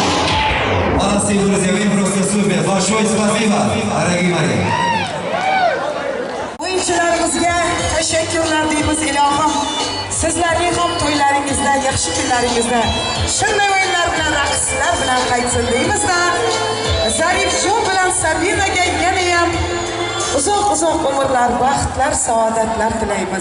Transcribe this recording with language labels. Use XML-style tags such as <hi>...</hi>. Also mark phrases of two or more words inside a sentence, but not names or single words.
<ru>Друзья, вы просто супер. Большое спасибо, дорогие мои.</ru> <uz>tashakkurlar deymiz ilohim. Sizlarning ham to'ylaringizda, yaxshi kunlaringizda shunday o'yinlar bilan, raqslar bilan qaytsin deymizda. Zarifjon bilan Sabinaga yana ham uzoq umrlar, baxtlar, saodatlar tilaymiz.</uz>